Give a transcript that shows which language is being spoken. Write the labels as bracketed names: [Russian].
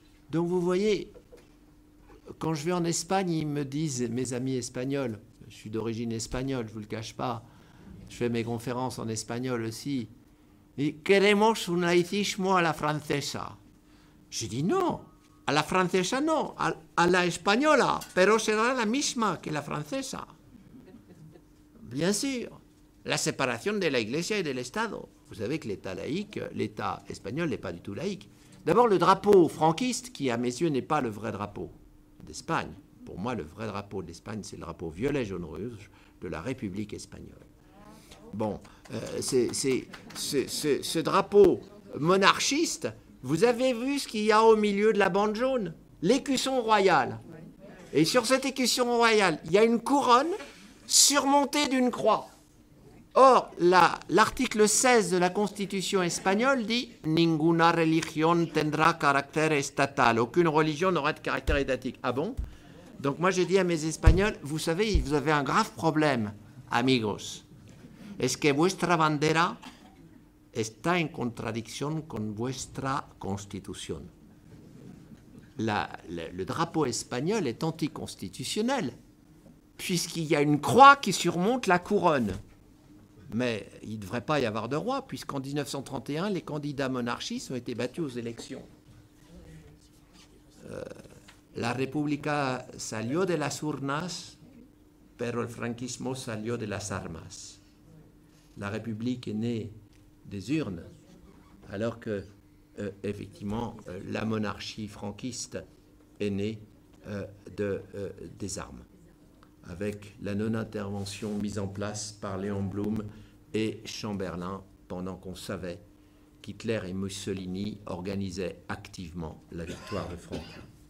[French] Donc vous voyez, quand je vais en Espagne, ils me disent, mes amis espagnols, je suis d'origine espagnole, je ne vous le cache pas, je fais mes conférences en espagnol aussi, et « [Spanish] Queremos un laicismo a la francesa ». [French] J'ai dit non, [Spanish] a la francesa no, a la española, pero será la misma que la francesa. [French] Bien sûr, [Spanish] la separación de la Iglesia y del Estado. [French] vous savez que l'État laïque, l'État espagnol n'est pas du tout laïque. D'abord, le drapeau franquiste, qui à mes yeux n'est pas le vrai drapeau d'Espagne. Pour moi, le vrai drapeau d'Espagne, c'est le drapeau violet, jaune, rouge de la République espagnole. Bon, ce drapeau monarchiste, vous avez vu ce qu'il y a au milieu de la bande jaune? L'écusson royal. Et sur cette écusson royale, il y a une couronne surmontée d'une croix. Or, l'article 16 de la Constitution espagnole dit « [Spanish] Ninguna religión tendrá carácter estatal ». [French] Aucune religion n'aura de caractère étatique. Ah bon? Donc moi, je dis à mes Espagnols, vous savez, vous avez un grave problème, amigos. [Spanish] Es que vuestra bandera está en contradicción con vuestra constitución. [French] Le drapeau espagnol est anticonstitutionnel, puisqu'il y a une croix qui surmonte la couronne. Mais il ne devrait pas y avoir de roi, puisqu'en 1931, les candidats monarchistes ont été battus aux élections. [Spanish] La República salió de las urnas, pero el franquismo salió de las armas. [French] La République est née des urnes, alors que, effectivement, la monarchie franquiste est née des armes, avec la non-intervention mise en place par Léon Blum et Chamberlain, pendant qu'on savait qu'Hitler et Mussolini organisaient activement la victoire de Franco.